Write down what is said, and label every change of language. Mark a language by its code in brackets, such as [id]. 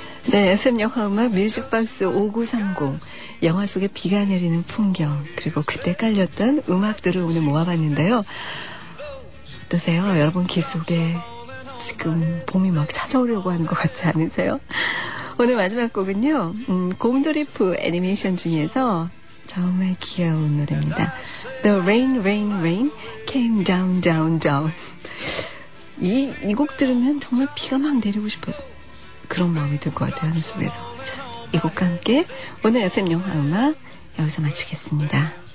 [ko] 네, FM 영화음악 뮤직박스 5930 영화 속에 비가 내리는 풍경 그리고 그때 깔렸던 음악들을 오늘 모아봤는데요. 어떠세요? 여러분 귀 속에 지금 봄이 막 찾아오려고 하는 것 같지 않으세요? 오늘 마지막 곡은요, 곰돌이프 애니메이션 중에서 정말 귀여운 노래입니다. [en] The rain, rain, rain came down, down, down. [ko] 이 곡 들으면 정말 비가 막 내리고 싶어서 그런 마음이 들 것 같아요, 하늘 속에서. 자, 이 곡과 함께 오늘 FM 영화 음악 여기서 마치겠습니다.